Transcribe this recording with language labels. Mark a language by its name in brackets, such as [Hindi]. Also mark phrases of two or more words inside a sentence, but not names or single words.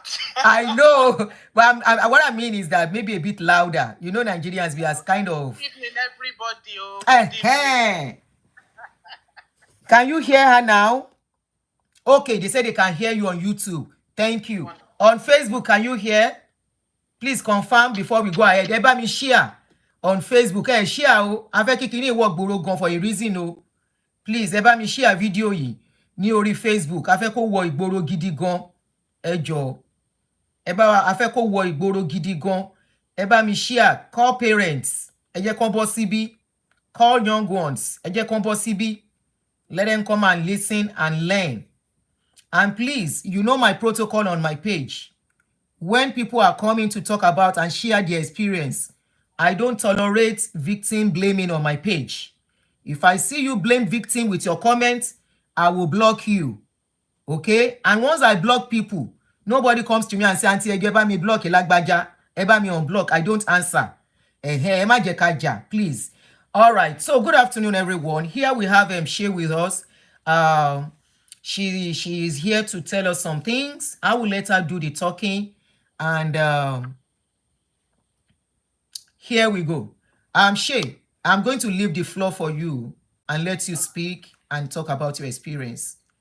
[English] I know, but what I mean is that maybe a bit louder. You know, Nigerians, we are kind of. Good evening, everybody. Oh, good evening. Can you hear her now? Okay, they say they can hear you on YouTube. Thank you. Wonderful. On Facebook, can you hear? Please confirm before we go ahead. [Yoruba] Ẹ bá mi [English] share on Facebook. [Yoruba] Share o. A fẹ́ kí kíní work gbòòrò gan [English] for a reason [Yoruba] o. [English] Please, [Yoruba] ẹ bá mi [English] share video [Yoruba] yìí ní orí Facebook. A fẹ́ kó wọ ìgboro gidi gan. Ẹ jọ̀ọ́. A fẹ́ kó wọ ìgboro gidi gan. Ẹ bá mi [English] share. Call parents. [Yoruba] Ẹ jẹ́ kán bọ́ síbí. [English] Call young ones. [Yoruba] Ẹ jẹ́ kán bọ́ síbí. [English] Let them come and listen and learn. And please, you know my protocol on my page. When people are coming to talk about and share their experience, I don't tolerate victim blaming on my page. If I see you blame victim with your comments, I will block you. Okay? And once I block people, nobody comes to me and say, Auntie, [Yoruba] ẹ bá mi block Elagbaja, ẹ bá mi unblock. [English] I don't answer. [Yoruba] Ẹ má jẹ́ ká jà, [English] please. All right. So good afternoon, everyone. Here we have Shay with us. She is here to tell us some things. I will let her do the talking. And here we go. Shay, I'm going to leave the floor for you and let you speak and talk about your experience.